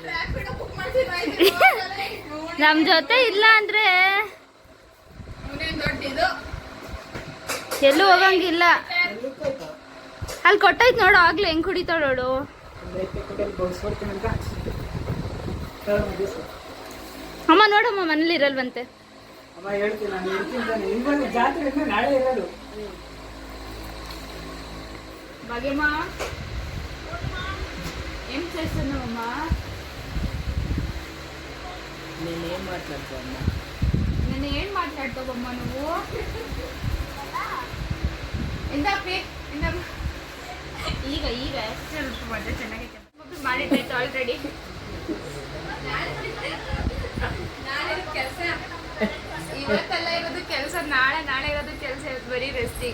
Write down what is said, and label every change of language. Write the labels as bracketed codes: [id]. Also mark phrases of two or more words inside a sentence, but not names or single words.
[kn] ನಮ್ ಜೊತೆ ಇಲ್ಲ ಅಂದ್ರೆ ಎಲ್ಲೂ ಹೋಗಂಗಿಲ್ಲ. ಅಲ್ಲಿ ಕೊಟ್ಟೈತ್ ನೋಡು, ಆಗ್ಲೇ ಹೆಂಗ್ ಕುಡಿತಾಳ ನೋಡು. ಅಮ್ಮ ನೋಡಮ್ಮ ಮನೇಲಿ ಇರಲ್ವಂತೆ. ಅಮ್ಮ ಹೇಳ್ತೀನಿ, ನಾನು ಹೇಳ್ತೀನಿ ತಾನೆ. ಇವಾಗ ಜಾತ್ರೆ ನಾಳೆ ಇರೋದು. [te] భాగ్యమా ఏం చేస్తున్నావమ్మా? నేనేం మాట్లాడుతావమ్మా? నేను ఏం మాట్లాడతావమ్మా నువ్వు? [kn] ಇಂದಪ್ಪಿ ಈಗ ಈಗ ಸ್ವಲ್ಪ ಮಜಾ ಚೆನ್ನಾಗೈತೆ. ಮಾಡಿದ್ದಾಯ್ತು ಆಲ್ರೆಡಿ. ಇವತ್ತೆಲ್ಲ ಇರೋದು ಕೆಲಸ, ನಾಳೆ ಇರೋದು ಕೆಲಸ, ಇವತ್ತು ಬರೀ ರೆಸ್ಟಿಂಗ್.